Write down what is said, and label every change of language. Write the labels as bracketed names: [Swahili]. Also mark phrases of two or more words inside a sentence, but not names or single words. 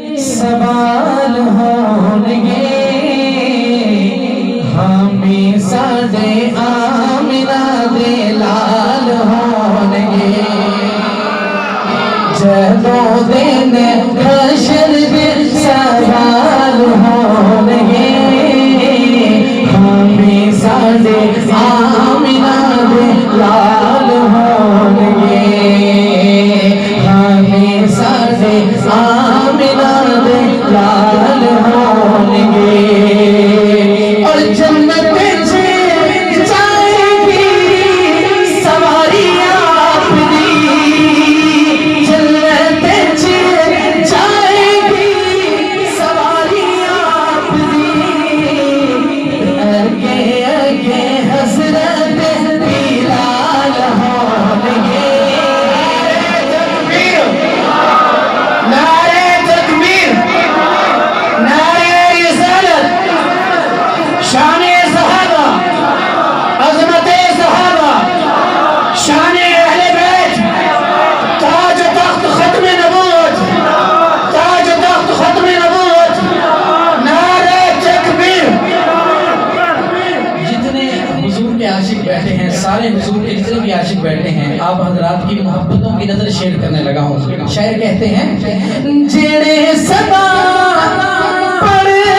[Punjabi] سوال ہونگے ہمیں ساڈے آمنہ دے لال ہونگے جدوں دن حشر دے سوال ہونگے ہمیں ساڈے آمنہ دے لال ہونگے ہمیں ساڈے آمنہ دے لال ہونگے اور جنت جائے گی سواری آپ دی جنت جائے گی سواری آپ دی اگے اگے حضرت بلال ہونگے [Urdu] نعرہ تکبیر نعرہ رسالت شان صحابہ عظمت صحابہ شان اہل بیت تاج و تخت ختم نبوت تاج و تخت ختم نبوت نعرہ تکبیر جتنے حضور کے عاشق بیٹھے ہیں سارے حضور کے جتنے بھی عاشق بیٹھے ہیں آپ حضرات کی محبتوں کی نظر شیئر کرنے لگا ہوں شاعر کہتے ہیں [Punjabi] جڑے سدا پڑھ